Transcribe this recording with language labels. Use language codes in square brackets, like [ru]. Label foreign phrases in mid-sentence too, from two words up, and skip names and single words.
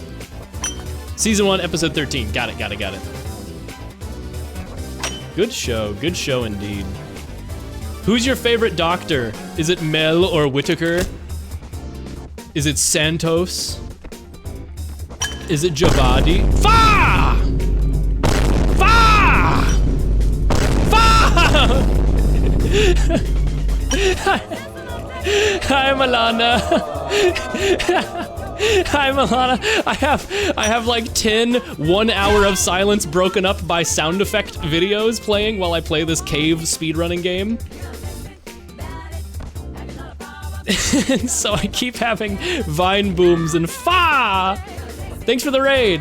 [en] Season 1, episode 13. Got it, got it, got it. Good show indeed. Who's your favorite doctor? Is it Mel or Whitaker? Is it Santos? Is it Javadi? Fa! Fa! Fa! Hi, Milana. Hi, Milana. I have like 10 1 hour of silence broken up by sound effect videos playing while I play this cave speedrunning game. So I keep having vine booms and fa! Thanks for the raid.